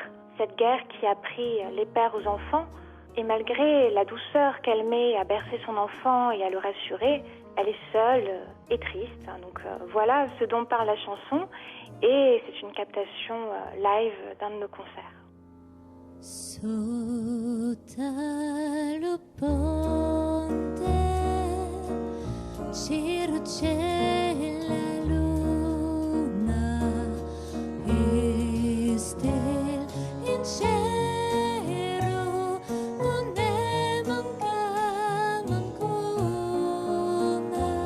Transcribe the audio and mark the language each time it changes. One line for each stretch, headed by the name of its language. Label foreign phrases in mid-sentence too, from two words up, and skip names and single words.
French: Cette guerre qui a pris les pères aux enfants. Et malgré la douceur qu'elle met à bercer son enfant et à le rassurer, elle est seule et triste. Donc voilà ce dont parle la chanson. Et c'est une captation live d'un de nos concerts.
Italian: Sotto lo ponte c'è la luna e stelle in cielo non ne manca mancuna.